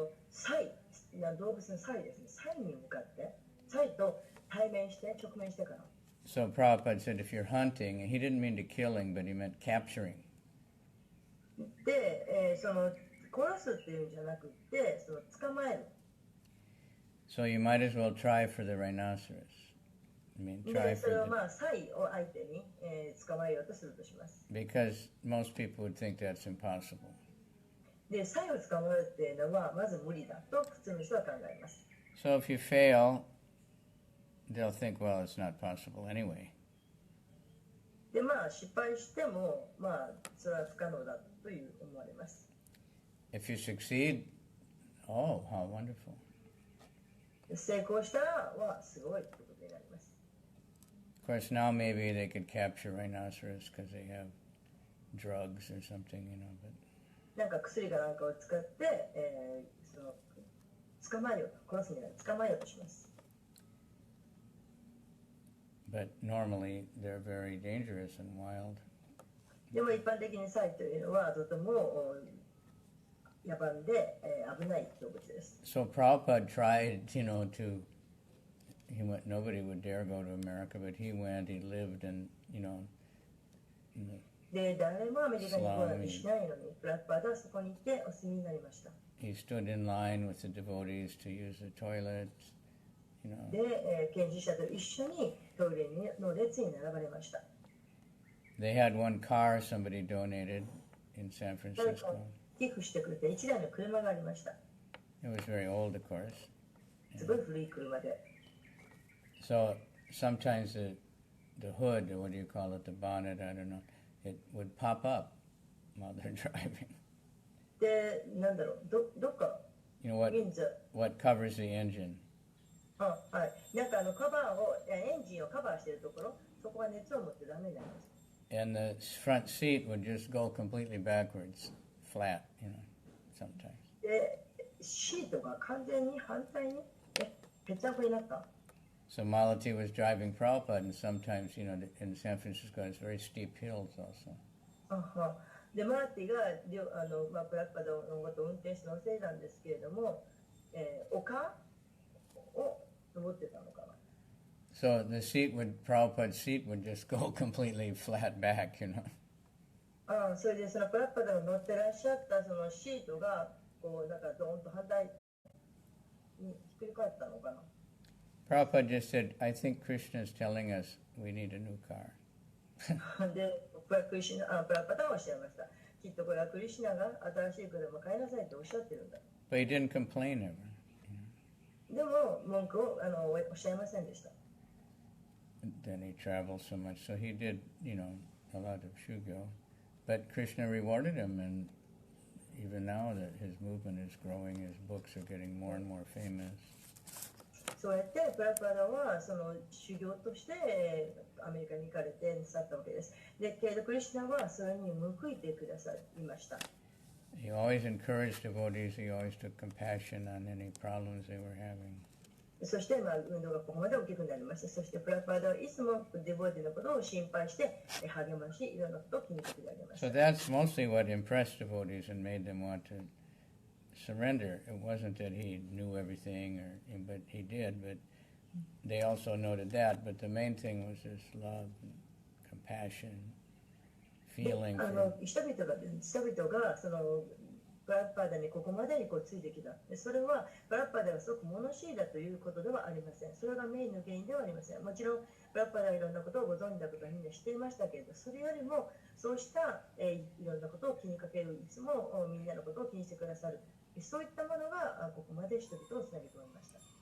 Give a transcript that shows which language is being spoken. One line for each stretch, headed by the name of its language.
Japanese: サイ、動物のサイですね。サイに向かって、サイと対面して、直面してから。
English: So Prabhupada said if you're hunting, he didn't mean to killing, but he meant capturing.
Japanese: で、殺すっていうんじゃなくて、捕まえる。
English: So you might as well try for the rhinoceros. mean,
Japanese: で
English: try
Japanese: それ
English: for
Japanese: を
English: the...
Japanese: まあサイを相手に、捕まえようとするとします。
English: Because most people would think that's impossible.
Japanese: でサイを捕まえるっていうのはまず無理だと普通の人は考えます。
English: So if you fail, they'll think, well, it's not possible anyway.
Japanese: でまあ失敗してもまあそれは不可能だという思われます。
English: If you succeed, oh, how wonderful.
Japanese: 成功したらはすごいということになります。
English: Of course, now maybe they could capture rhinoceros because they have drugs or something, you know, but
Japanese: なんか薬かなんかを使って、その捕まえようと、殺すには捕まえようとします。
English: but normally they're very dangerous and wild.
Japanese: でも一般的にサイというのはとても野蛮で、危ない動物です。
English: So Prabhupada tried, you know, he went, nobody would dare go to America, but he went, he lived in, you know, in the
Japanese: で、誰もアメリカに来ようとしないのに、プラッパーはそこに行ってお住みになりました。
English: he stood in line with the devotees to use the toilets, you know.
Japanese: で、献身者と一緒にトイレの列に並ばれました。
English: They had one car somebody donated in San
Japanese: 誰か
English: Francisco.
Japanese: 寄付してくれて1台の車がありました。
English: It was very old, of course.
Japanese: すごい古い車で。
English: So sometimes the hood, or what do you call it, the bonnet, I don't know, it would pop up while they're driving.
Japanese: で、なんだろう、どっか、
English: You know what
Japanese: ウィンズ、
English: what covers the engine?
Japanese: はい。なんかカバーを、エンジンをカバーしているところ、そこは熱を持ってダメになります。
English: And the front seat would just go completely backwards, flat, you know, sometimes.
Japanese: で、シートが完全に反対に、ぺちゃんこになった。
English: So Malati was driving Prabhupada, and sometimes, you know, in San Francisco, it's very steep hills also.
Japanese: で、マーティがプラッパドのことを運転して乗せたんですけれども、丘を登ってたのかな。
English: So the Prabhupada's seat would just go completely flat back, you know.
Japanese: それでそのプラッパドが乗ってらっしゃったそのシートがこうなんかドーンと反対にひっくり返ったのかな。
English: Prabhupada just said, I think Krishna is telling us we need a new car.
Japanese: で、プラッパドはおっしゃいました。きっとこれはクリシュナが新しい車を買いなさいとおっしゃってるんだ。
English: But he didn't complain ever.
Japanese: でも文句をおっしゃいませんでした。
English: Then he traveled so much. So he did, you know, a lot of shugo. But Krishna rewarded him, and even now that his movement is growing, his books are getting more and more famous.
Japanese: そうやってプラッパドはその修行としてアメリカに行かれてなさったわけです。で、けれどクリシュナはそれに報いてくださいました。
English: He always encouraged devotees. He always took compassion on any problems they were having.
Japanese: そして、運動がここまで大きくなりました。そしてプラッパドはいつもデボーティのことを心配して励まし、いろんなことを気にかけてあげまし
English: So
Japanese: た。
English: that's mostly what impressed devotees and made them want to surrender. It wasn't that he knew everything, but he did. But they also noted that. But the main thing was this love, and compassion,
Japanese: で
English: feeling.
Japanese: 人々がそのプラッパーダにここまでについてきた。それはプラッパーダがすごく物知りだということではありません。それがメインの原因ではありません。もちろんプラッパーダがいろんなことをご存知だことはみんな知っていましたけれど、それよりもそうした、いろんなことを気にかける、いつもみんなのことを気にしてくださる、そういったものがここまで人々をつなげておりました。